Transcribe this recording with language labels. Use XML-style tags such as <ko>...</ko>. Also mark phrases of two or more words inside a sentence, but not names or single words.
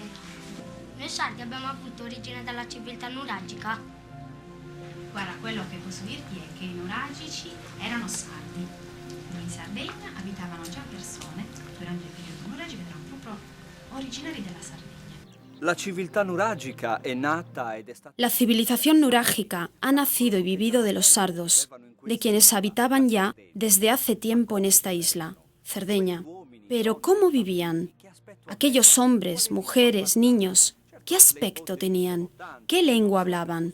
<it>Noi sardi abbiamo avuto origine dalla civiltà nuragica. Guarda, quello che posso dirti è che i nuragici erano sardi. In Sardegna abitavano già persone durante il periodo nuragico che erano proprio originari della Sardegna. La civiltà nuragica è nata ed è stata...</it> <es>La civilización nurágica ha nacido y vivido de los sardos, de quienes habitaban ya desde hace tiempo en esta isla, Cerdeña. Pero ¿cómo vivían? Aquellos hombres, mujeres, niños, ¿qué aspecto tenían? ¿Qué lengua hablaban?</es>